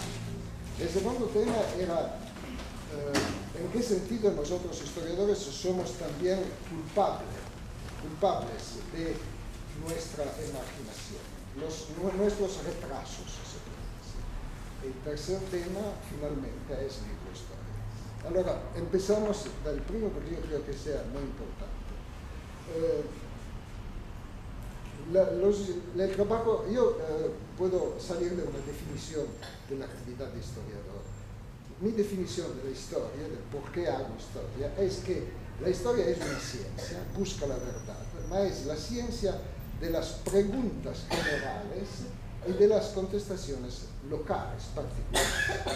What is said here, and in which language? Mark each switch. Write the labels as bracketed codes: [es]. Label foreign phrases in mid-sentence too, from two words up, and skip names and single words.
[es] El segundo tema era en qué sentido nosotros historiadores somos también culpables de nuestra imaginación, nuestros retrasos, se puede decir. El tercer tema, finalmente, es microhistoria. [it] Allora, empezamos dal primo perché io credo che sia [es] muy importante. El trabajo, yo puedo salir de una definición de la actividad de historiador. Mi definición de la historia, del por qué hago historia, es que la historia es una ciencia, busca la verdad, ma es la ciencia de las preguntas generales y de las contestaciones locales particulares.